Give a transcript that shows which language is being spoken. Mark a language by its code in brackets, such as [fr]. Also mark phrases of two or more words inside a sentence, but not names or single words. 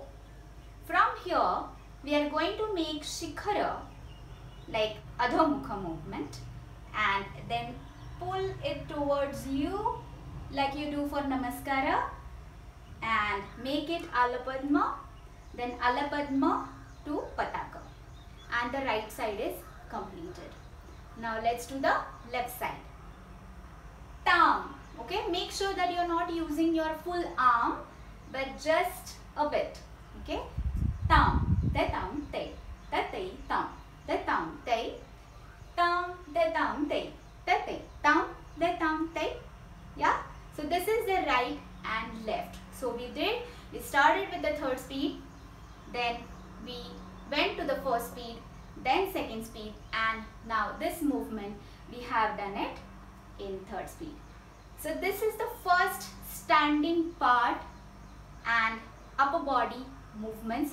[en] From here, we are going to make Shikhara, like Adhamukha movement, and then pull it towards you like you do for Namaskara, and make it Alapadma, then Alapadma to Pataka, and the right side is completed. Now let's do the left side. Tam. Okay, make sure that you are not using your full arm, but just a bit. Okay, tam, te tam, te, te te tam, te tam, te, tam, te tam, te, te te, tam, te tam, te. Yeah. So this is the right and left. So we started with the third speed, then we went to the first speed, then second speed, and now this movement we have done it in third speed. So this is the first standing part and upper body movements.